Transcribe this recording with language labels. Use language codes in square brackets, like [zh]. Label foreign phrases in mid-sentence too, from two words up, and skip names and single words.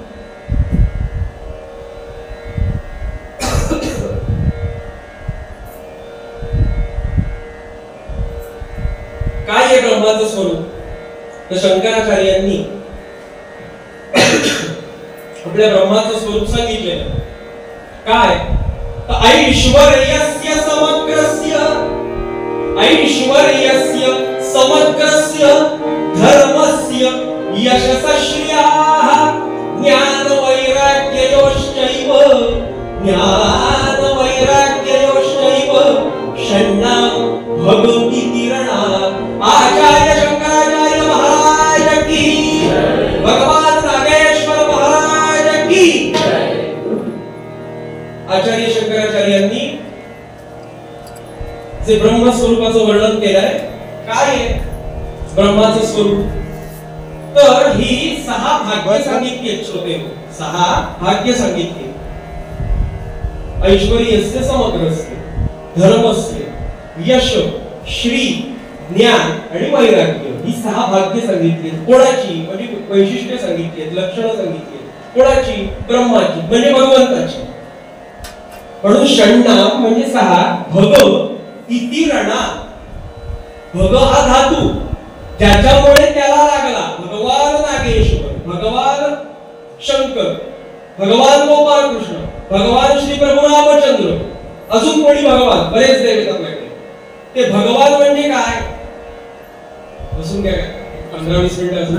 [mr] काय आहे ब्रह्माचं स्वरूप? तर शंकराचार्यांनी आपल्या ब्रह्माचं स्वरूप सांगितलेलं काय? [sa] ऐश्वर्यस्य समग्रस्य, ऐश्वर्यस्य समग्रस्य धर्मस्य यशस्श्रियाः ज्ञान वैराग्ययोश्चैव, ज्ञान वैराग्ययोश्चैव षण्णां भगवती रणा. [hi] आचार्य शंकराचार्य महाराज की, भगवान नागेश्वर महाराज की. [mr] आचार्य शंकराचार्यांनी जे ब्रह्मस्वरूपाचं वर्णन केलंय, काय आहे ब्रह्माचं स्वरूप? तर ही 6 भाग्य सांगितली आहेत श्रोते. 6 भाग्य सांगितली. [sa] ऐश्वर्यस्य समग्रस्य, धर्मस्य, [mr] यश, श्री, ज्ञान आणि वैराग्य, ही 6 भाग्य सांगितली. कोणाची? म्हणजे वैशिष्ट्य सांगितली, लक्षणं सांगितली. कोणाची? ब्रह्माची म्हणजे भगवंताची. म्हणून षण्णाम म्हणजे 6, [sa] भग इति रणा. [mr] भग हा धातू, ज्याच्यामुळे त्याला लागला भगवान नागेश्वर, भगवान शंकर, भगवान गोपाळ कृष्ण, भगवान श्री प्रभू रामचंद्र, अजून कोणी भगवान, बरेच देव आहेत आपल्याकडे. ते भगवान म्हणजे काय? बसून घ्या 15-20 मिनिटं अजून.